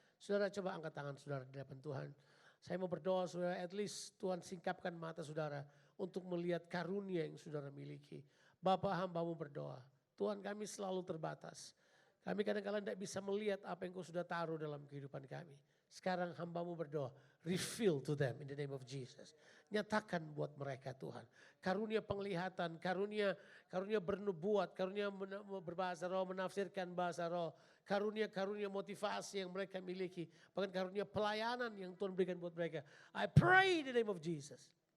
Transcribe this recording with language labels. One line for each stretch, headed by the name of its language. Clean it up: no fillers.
Indonesian: Saudara coba angkat tangan saudara di hadapan Tuhan. Saya mau berdoa saudara,
English: at least
Indonesian: Tuhan singkapkan mata saudara untuk melihat karunia yang saudara miliki. Bapa hamba-Mu berdoa, Tuhan kami selalu terbatas. Kami kadang-kadang tidak bisa melihat apa yang Kau sudah taruh dalam kehidupan kami. Sekarang hamba-Mu berdoa,
English: reveal to them in the name of Jesus.
Indonesian: Nyatakan buat mereka Tuhan. Karunia penglihatan, karunia bernubuat, karunia berbahasa roh, menafsirkan bahasa roh. Karunia motivasi yang mereka miliki. Bahkan karunia pelayanan yang Tuhan berikan buat mereka.
English: I pray in the name of Jesus.